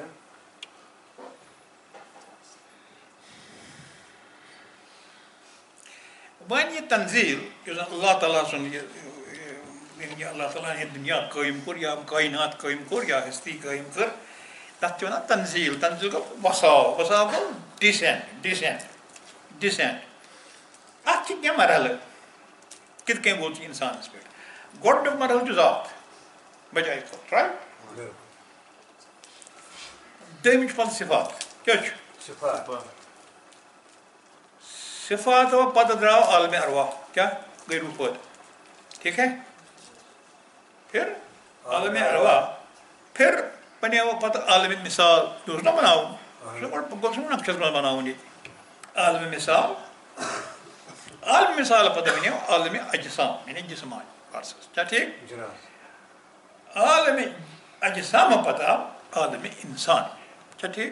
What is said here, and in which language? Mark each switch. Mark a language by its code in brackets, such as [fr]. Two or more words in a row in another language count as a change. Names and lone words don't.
[ks] وۄنۍ یہِ تنزیٖل یُس زن اللہ تعالیٰ سُنٛد یہِ اللہ تعالیٰ ہن دُنیا قٲیِم کوٚر یا کاینات قٲیِم کوٚر یا ہستی قٲیِم کٔر تتھ چھِ وَنان تنزیٖل گوٚو وساو گوٚو ڈِسینٛٹ اَتھ چھِ کینٛہہ مرحلہٕ کِتھ کٔنۍ ووت یہِ اِنسانَس پٮ۪ٹھ. گۄڈٕنیُک مرحلہٕ چھُ ذات بجاے خٲطرٕ رایٹ. دوٚیِم چھُ پَتہٕ صِفات کیٛاہ چھُ صِفاتو پتہٕ درٛاو عالمِ ارواح کیٛاہ گٔے روح پٲدٕ [ur] ٹھیٖک ہے. [ks] پھر عالمِ ارواح پھر بنیو پتہٕ عالمِ مثال یہِ اوس نا بناوُن سُہ گوٚژھ نہٕ نقشس منٛز بناوُن ییٚتہِ عالمِ مثال. عالمِ مثال پتہٕ بنیو عالمِ اجسام یعنی جسمان پارسس کیٛاہ ٹھیٖک. عالمِ اجسام پتہٕ آو عالمِ انسان کیٛاہ ٹھیٖک.